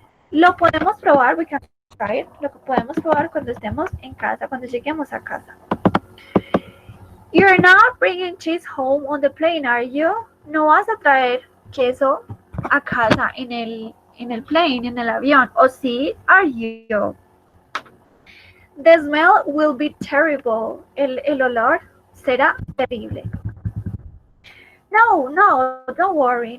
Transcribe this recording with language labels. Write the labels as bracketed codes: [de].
[es] Lo podemos probar, [en] we can try it. [es] Lo podemos probar cuando estemos en casa, cuando lleguemos a casa. [en] You're not bringing cheese home on the plane, are you? [es] No vas a traer queso a casa en el plane, en el avión. ¿O sí? [en] Are you? The smell will be terrible. [es] El olor será terrible. No, [en] don't worry.